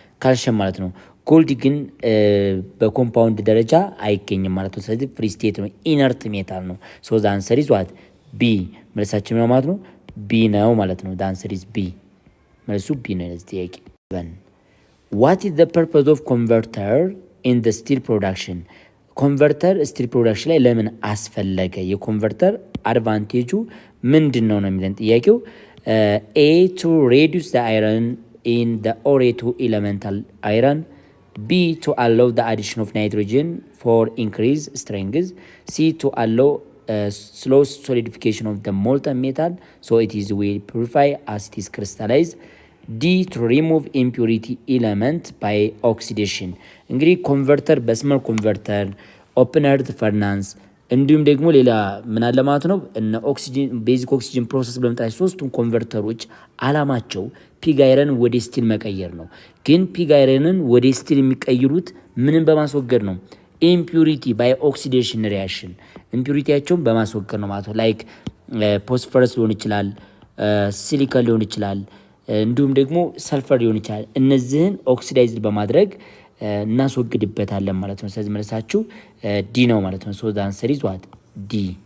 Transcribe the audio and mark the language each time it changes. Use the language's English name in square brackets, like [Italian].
[Amharic] ካልሽየም ማለት ነው። ጎልድ ግን በኮምፓውንድ ደረጃ አይገኝም ማለት ነው። ስለዚህ ፍሪ ስቴት ነው፣ ኢነርት ሜታል ነው። [English] ሶ ዘ አንሰር ኢዝ ዋት ቢ። [Amharic] መልሳችን ነው ማለት ነው ቢ ነው ማለት ነው። [English] ዘ አንሰር ኢዝ ቢ። [Amharic] መልሱ ቢ ነው ለዚህ ጥያቄ። [English] ዋት ኢዝ ዘ ፐርፐዝ ኦፍ ኮንቨርተር ኢን ዘ ስቲል ፕሮዳክሽን? [Amharic] ኮንቨርተር ስቲል ፕሮዳክሽን ላይ ለምን አስፈለገ? የኮንቨርተር አድቫንቴጁ ምንድን ነው የሚለን ጥያቄው። [English] ኤ ቱ ሬዲዩስ ዘ አይረን ኢን ዘ ኦር ቱ ኤሌመንታል አይረን፣ B to allow the addition of nitrogen for increased strength, C to allow slow solidification of the molten metal so it is will purify as it is crystallized, D to remove impurity element by oxidation። [Amharic] እንግዲህ ኮንቨርተር በስመል ኮንቨርተር ኦፕን ኤርት ፈርናንስ እንዲሁም ደግሞ ሌላ ምን አለ ማለት ነው እነ ኦክሲጅን ቤዚክ ኦክሲጅን ፕሮሰስ በመጣች ሶስቱም ኮንቨርተሮች አላማቸው ፒግ አይረን ወደ ስቲል መቀየር ነው። ግን ፒግ አይረንን ወደ ስቲል የሚቀይሩት ምንን በማስወገድ ነው? [English] ኢምፒዩሪቲ ባይ ኦክሲዴሽን ሪያክሽን [Amharic] ኢምፒዩሪቲያቸውን በማስወገድ ነው ማለት ነው። ላይክ ፎስፈረስ ሊሆን ይችላል፣ ሲሊከን ሊሆን ይችላል፣ እንዲሁም ደግሞ ሰልፈር ሊሆን ይችላል። እነዚህን ኦክሲዳይዝድ በማድረግ እናስወግድበታለን ማለት ነው። ስለዚህ መልሳችሁ ዲ ነው ማለት ነው። [English] ሶ ዘ አንሰር ኢዝ ዋት ዲ።